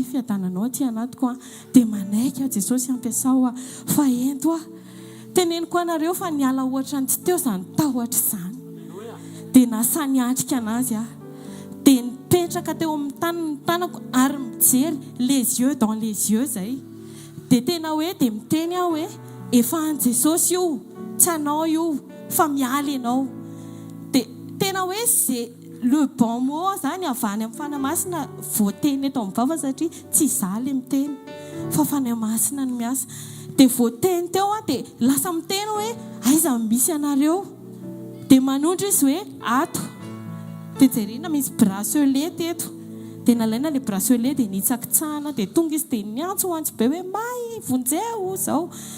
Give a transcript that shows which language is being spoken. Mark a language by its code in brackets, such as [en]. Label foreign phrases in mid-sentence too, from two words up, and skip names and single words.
[mg] fiadananao aty anatiko dia manaiky Jesosy ampiasao fa ento teneniko anareo fa niala ohatra ny tsy teo zany tahotra zany dia nasany atrika anazy dia nipetraka teo amin'ny tany ny tanako ary mijery [fr] les yeux dans les yeux [mg] zay dia tena hoe dia miteny aho hoe efa an Jesosy io tsy anao io fa miala ianao dia tena hoe zay [fr] le bon mot [mg] zany avany amin'ny fanamasina voateny eto amin'ny vava satria tsy zaly miteny fa fanamasina no miasa dia voateny teo dia lasa miteny hoe aiza misy anareo dia manondro izy hoe ato dia jerena misy bracelet teto dia nalaina le bracelet dia nitsakitsahana dia tonga izy dia niantso be hoe may vonjeo zao